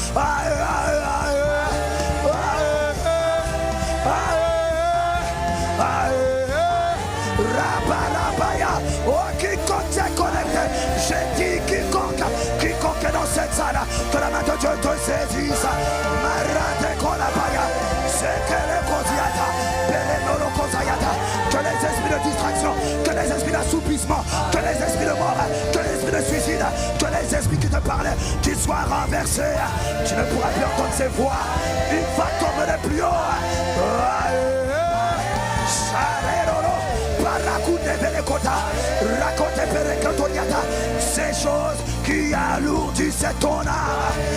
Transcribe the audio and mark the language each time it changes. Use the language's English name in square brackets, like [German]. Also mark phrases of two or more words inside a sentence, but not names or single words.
[French] Oh, quiconque s'est connecté, j'ai dit quiconque est dans cette salle, que la main de Dieu te saisisse. Marate kolabaya, sekele koziata, belenolo kozayata. Que les esprits de distraction, que les esprits d'assoupissement, que les esprits de mort, que les esprits de suicide, que les esprits qui te parlaient, qu'ils soient renversés. Tu ne pourras plus entendre ces voix. Une fois comme les plus haut. Ces choses qui alourdissent ton âme.